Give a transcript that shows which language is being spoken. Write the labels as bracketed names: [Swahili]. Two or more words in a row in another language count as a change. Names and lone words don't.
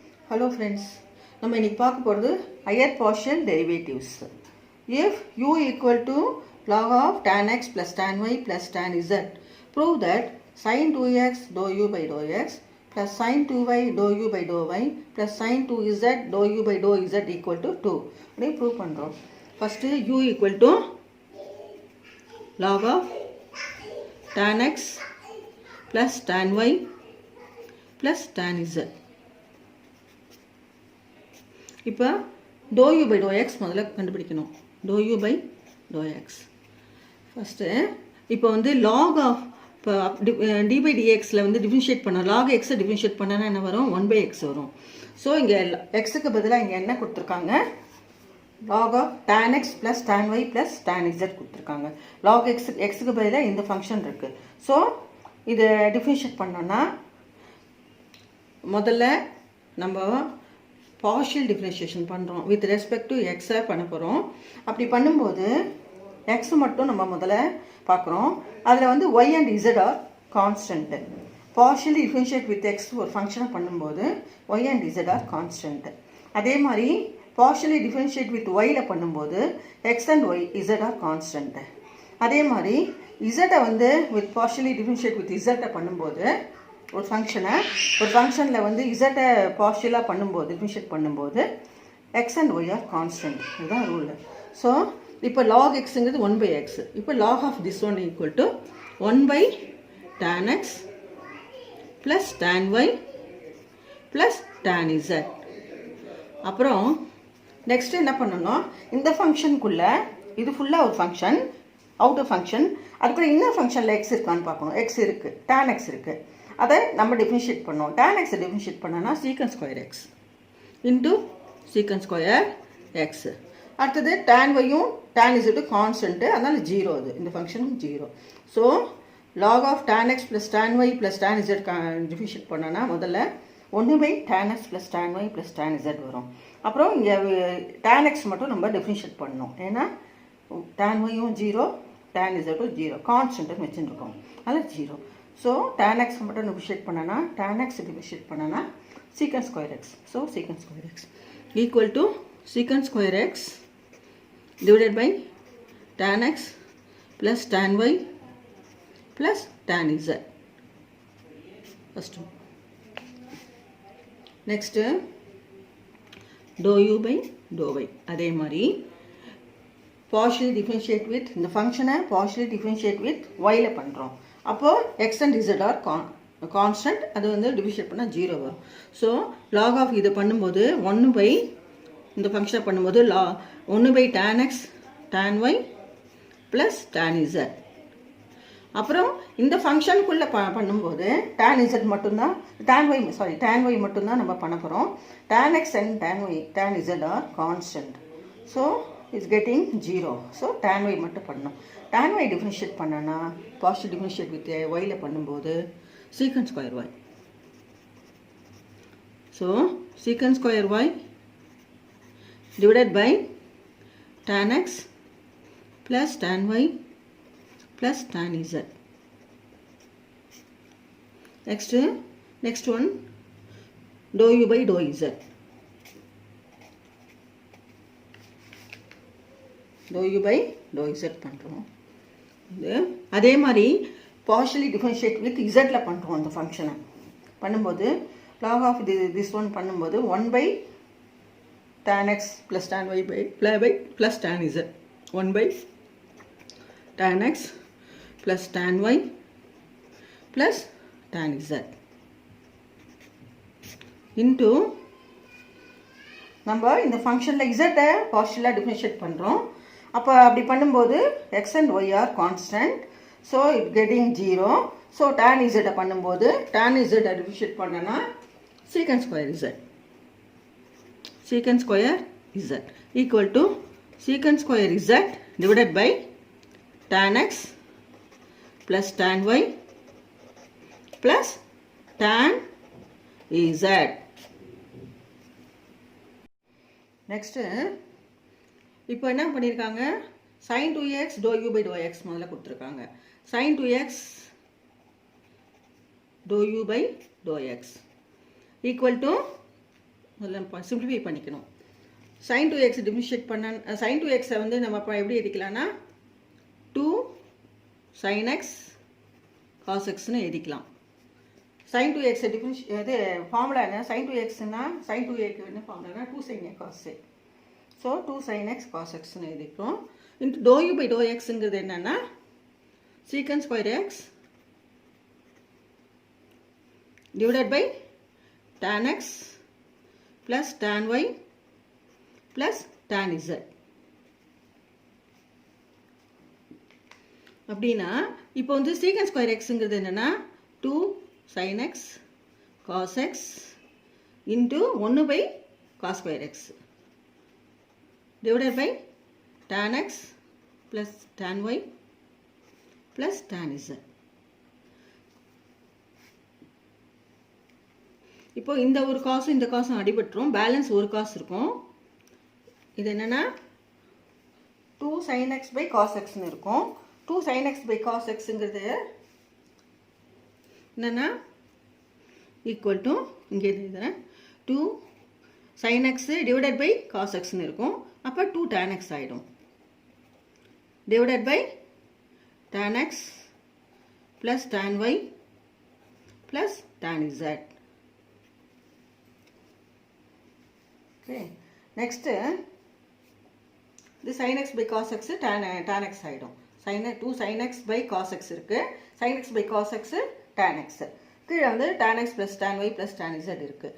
[English] Hello friends, [Tamil] நம்ம இன்னைக்கு பார்க்க போறது [English] higher partial derivatives. If u equal to log of tan x plus tan y plus tan z, prove that sin 2x dou u by dou x plus sin 2y dou u by dou y plus sin 2z dou u by dou z equal to 2. [Tamil] அப்படியே prove பண்றோம். [English] First u equal to log of tan x plus tan y plus tan z. [Tamil] இப்போ [English] dou u by dou x [Tamil] முதல்ல கண்டுபிடிக்கணும். [English] dou u by dou x [Tamil] ஃபர்ஸ்ட் இப்போ வந்து [English] log of d by dx [Tamil] ல வந்து டிஃபரன்ஷியேட் பண்ண log x டிஃபரன்ஷியேட் பண்ணனா என்ன வரும் 1 by x வரும். சோ இங்க x க்கு பதிலா இங்க என்ன கொடுத்திருக்காங்க [English] log of tan x plus tan y plus tan z [Tamil] கொடுத்திருக்காங்க. log x க்கு பதிலா இந்த ஃபங்க்ஷன் இருக்கு. சோ இத டிஃபரன்ஷியேட் பண்ணனும்னா முதல்ல நம்ம [English] partial differentiation [Tamil] பண்றோம் [English] with respect to x [Tamil] பண்ண போறோம். அப்படி பண்ணும்போது x மட்டும் நம்ம முதல்ல பார்க்கறோம். அதுல வந்து [English] y and z are constant. partially differentiate with x [Tamil] ஒரு ஃபங்க்ஷனை பண்ணும்போது [English] y and z are constant. [Tamil] அதே மாதிரி [English] partially differentiate with y ல பண்ணும்போது x and y z are constant. [Tamil] அதே மாதிரி z வந்து [English] with partially differentiate with z [Tamil] பண்ணும்போது ஒரு ஃபங்க்ஷன்ல வந்து z பார்ஷியலா பண்ணும்போது டிஃபரன்ஷியேட் பண்ணும்போது [English] x and y are constant. [Tamil] இதுதான் ரூல். [English] சோ இப்போ log x ங்கிறது 1 by x. இப்போ log of this one equal to 1 by tan x plus tan y plus tan z. [Tamil] அப்புறம் நெக்ஸ்ட் என்ன பண்ணனும் இந்த ஃபங்க்ஷனுக்குள்ள இது ஃபுல்லா ஒரு ஃபங்க்ஷன் அவுட்டர் ஃபங்க்ஷன் அதுக்குள்ள இன்னொரு ஃபங்க்ஷன்ல x இருக்கான்னு பார்க்கணும். x இருக்கு tan x இருக்கு. அதை நம்ம டிஃபரன்ஷியேட் பண்ணோம். [English] tan x டிஃபரன்ஷியேட் பண்ணனா secant square x into secant square x. [Tamil] அடுத்து tan y யும் tan z கான்ஸ்டன்ட் அதனால 0 அது இந்த ஃபங்க்ஷன் 0. [English] சோ log of tan x plus tan y plus tan z டிஃபரன்ஷியேட் பண்ணனா முதல்ல 1 by tan x plus tan y plus tan z வரும். [Tamil] அப்புறம் இங்க tan x மட்டும் நம்ம டிஃபரன்ஷியேட் பண்ணனும். ஏனா tan y யும் 0 tan z ம் 0 கான்ஸ்டன்ட் வெச்சிருக்கோம். அதனால 0. [English] So tan x மட்டும் டிஃபரன்ஷியேட் பண்ணனா tan x டிஃபரன்ஷியேட் பண்ணனா secant square x. So secant square x equal to secant square x divided by tan x plus tan y plus tan z. First one. Next dou u by dou y. [Tamil] அதே மாதிரி [English] partially differentiate with [Tamil] இந்த ஃபங்க்ஷனை [English] partially differentiate with y [Tamil] ல பண்றோம். [English] அப்போ x and z are constant. [Tamil] அது வந்து டிவிஷன் பண்ணா 0 வரும். சோ log of இது பண்ணும்போது 1 by இந்த ஃபங்க்ஷனை பண்ணும்போது [English] 1 by tan x tan y plus tan z. [Tamil] அப்புறம் இந்த ஃபங்க்ஷனுக்குள்ள பண்ணும்போது tan z மட்டும் தான் tan y மட்டும் தான் நம்ம பண்ண போறோம். [English] tan x and tan z are constant. So is getting 0. So tan y [Tamil] மட்டும் பண்ணனும். tan y differentiate பண்ணனா [English] partial differentiate with y [Tamil] ல பண்ணும்போது secant square y. [English] So secant square y divided by tan x plus tan y plus tan z. Next one dou u by dou z. dou u by dou z பண்றோம். [Tamil] அதே மாதிரி [English] partially differentiate with z [Tamil] ல பண்றோம் அந்த ஃபங்க்ஷனை பண்ணும்போது [English] log of this one [Tamil] பண்ணும்போது [English] 1 by tan x plus tan y plus tan z 1 by tan x plus tan y plus tan z [Tamil] into நம்ம இந்த ஃபங்க்ஷன்ல z பார்ஷியலா டிஃபரன்ஷியேட் பண்றோம். அப்ப அப்படி பண்ணும்போது [English] x and y are constant. So it getting 0. So tan z பண்ணும்போது tan z டிஃபரன்ஷியேட் பண்ணனா secant square z. secant square z equal to secant square z divided by tan x plus tan y plus tan z. Next [Tamil] இப்போ என்ன பண்ணிருக்காங்க [English] sin 2x dou u by dou x [Tamil] முதல்ல கொடுத்திருக்காங்க. [English] sin 2x dou u by dou x equal to [Tamil] அதில் சிம்பிளிஃபை பண்ணிக்கணும். sin 2x டிஃபரன்ஷியேட் பண்ண sin 2x வந்து நம்ம இப்போ எப்படி எழுதிக்கலாம்னா [English] 2 sin x cos x [Tamil] ன்னு எழுதிக்கலாம். sin 2x இது ஃபார்முலா என்ன? sin 2xன்னா sin 2x என்ன ஃபார்முலானா [English] 2 sin a cos a. [Tamil] ஸோ 2 sin x cos xன்னு எழுதிக்கிறோம். [English] into dou u by dou x [Tamil] ங்கிறது என்னன்னா [English] secant square x divided by tan x plus tan y plus tan z. [Tamil] அப்படின்னா இப்போ வந்து [English] secant square xங்கிறது என்னன்னா 2 sin x cos x into 1 by cos square x divided by tan x plus tan y plus tan z. [Tamil] இப்போ இந்த ஒரு காசும் இந்த காசும் அடிபட்டுரும், பேலன்ஸ் ஒரு காசு இருக்கும். இது என்னன்னா [English] 2 sin x by cos x [Tamil] ன்னு இருக்கும். 2 sin x by cos xங்கிறது என்னன்னா [English] equal to [Tamil] இங்கே எழுதுறேன் [English] 2 sin x divided by cos x [Tamil] ன்னு இருக்கும். அப்போ 2 tan x ஆகிடும். [English] divided by tan x plus tan y plus tan z. [Tamil] ஓகே, நெக்ஸ்ட்டு இது [English] sin x by cos x tan x [Tamil] ஆகிடும். 2 sin x by cos x இருக்குது. sin x by cos x tan x. கீழே வந்து [English] tan x plus tan y plus tan z [Tamil] இருக்குது.